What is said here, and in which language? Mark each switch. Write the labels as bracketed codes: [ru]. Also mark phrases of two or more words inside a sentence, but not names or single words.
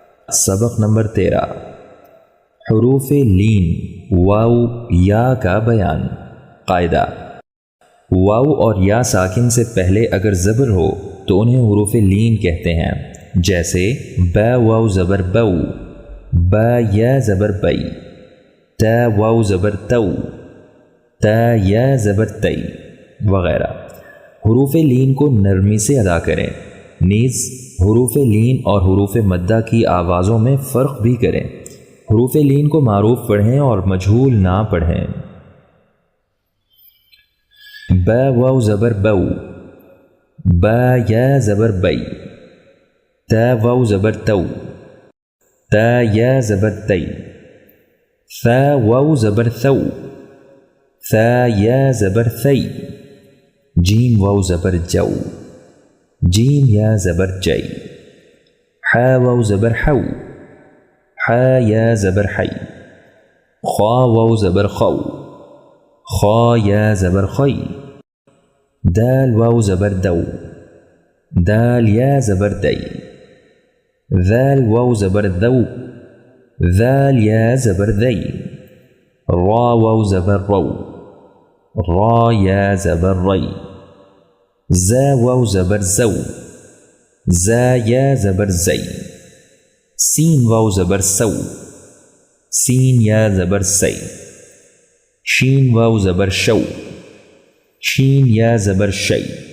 [ur] سبق نمبر 13 حروف لین واو یا کا بیان۔ قاعدہ: واو اور یا ساکن سے پہلے اگر زبر ہو تو انہیں حروف لین کہتے ہیں، جیسے با واو زبر بو، با یا زبر بئی، تا واو زبر تو، تا یا زبر تی وغیرہ۔ حروف لین کو نرمی سے ادا کریں، نیز حروف لین اور حروف مدہ کی آوازوں میں فرق بھی کریں۔ حروف لین کو معروف پڑھیں اور مجہول نہ پڑھیں۔ با واو زبر بو، با یا زبر بئی، تا واو زبر تو، تا یا زبر تی، ثا واو زبر ثو، ثا یا زبر ثی، جیم واو زبر جو، جیم یا زبر جی، حا واو زبر حو، حا یا زبر حی، خا واو زبر خو، خا یا زبر خی، دال واو زبر دو، دال یا زبر دی، ذال واو زبر ذو، ذال یا زبر ذی، را واو زبر رو، را یا زبر ری، زا واو زبر زو، زا یا زبر زی، سین واو زبر سو، سین یا زبر سی، شین واو زبر شو، شین یا زبر شی،